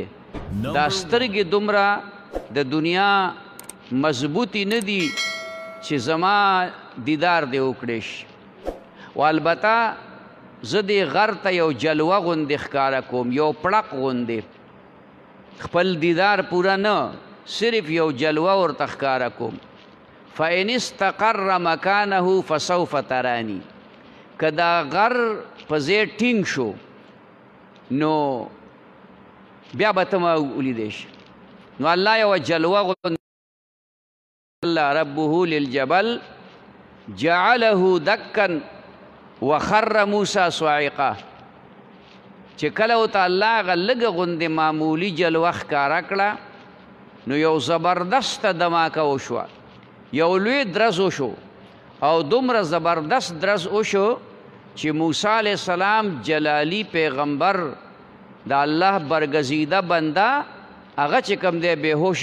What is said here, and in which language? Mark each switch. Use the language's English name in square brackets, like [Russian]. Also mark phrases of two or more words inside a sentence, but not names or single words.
[Pashto] دا سترګې دومره د دنیا مضبوطی نه دي چې زما دیدار دې وکړی شي. و البته زه دې غر ته یو جلوه غوندې ښکاره کوم، یو پړق غوندې، خپل دیدار پوره نه، صرف یو جلوه ورته ښکاره کوم. [Arabic] فإن استقر مکانه فسوف ترانی، [Pashto] که دا غر په ځای ټینګ شو نو بیا به ته ما ولیدی شي. نو الله یوه جلوه غوندې [Arabic] ربه للجبل جعله دکا وخر موسی صاعقه، [Pashto] چې کله ورته الله هغه لږه غوندې معمولي جلوه ښکاره کړه نو یو زبردسته دماکه وشوه، یو لوی درز وشو او دومره زبردست درز وشو چې موسی [Arabic] علیہ السلام [Pashto] جلالی پیغمبر د الله برگزیده بنده هغه چې کوم دی بېهوش